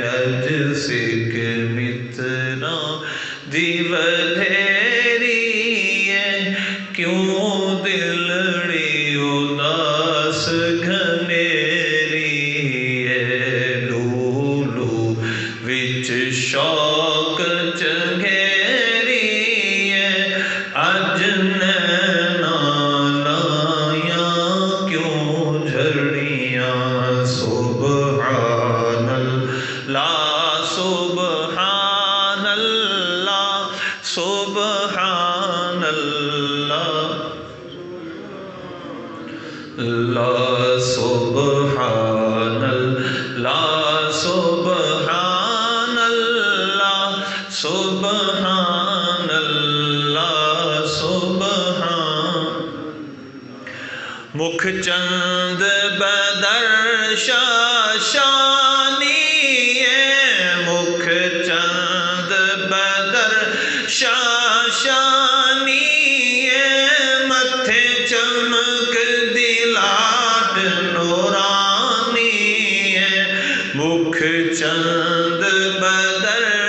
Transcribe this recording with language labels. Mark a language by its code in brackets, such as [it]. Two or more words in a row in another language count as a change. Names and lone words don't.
[pa] اج سک متراں دی ودھیری ہے، کیوں دلڑی اداس گھنیری ہے، لولو وچ شوق چنگیری ہے، اج نیناں لائیاں کیوں جھڑیاں, [ar] سبحان الله سبحان الله سبحان الله لا سبحان الله سبحان الله سبحان الله سبحان. [pa] مکھ چند بدر شعشانی ہے، مکھ چند بدر شعشانی ہے، متھے چمک دلاٹ نورانی ہے، مکھ چند بدر